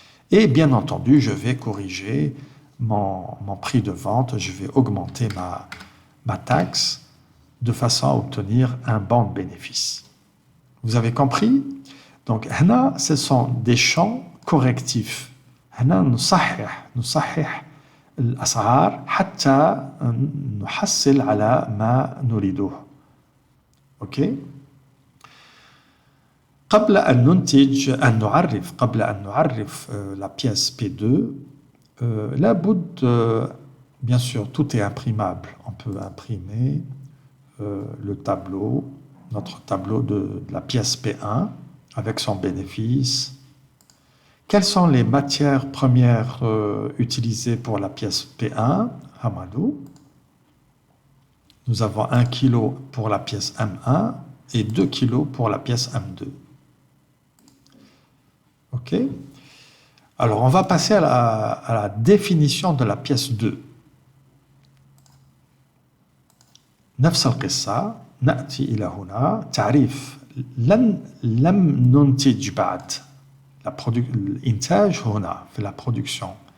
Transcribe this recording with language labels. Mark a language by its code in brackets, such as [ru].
[fr] Et bien entendu, je vais corriger mon prix de vente, je vais augmenter ma taxe de façon à obtenir un bon bénéfice. Vous avez compris? Donc, [ar] هنا, [fr] ce sont des champs correctifs. [ar] هنا نصحح الأسعار حتى نحصل على ما نريده. [fr] OK؟ [ar] قبل أن نعرف [fr] la pièce P2, bien sûr, tout est imprimable. On peut imprimer le tableau, notre tableau de la pièce P1 avec son bénéfice. Quelles sont les matières premières utilisées pour la pièce P1? Hamadou. Nous avons 1 kg pour la pièce M1 et 2 kg pour la pièce M2. OK? Alors, on va passer à la définition de la pièce 2. [ar] نفس القصة نأتي إلى هنا تعريف لم ننتج بعد الإنتاج هنا في la production.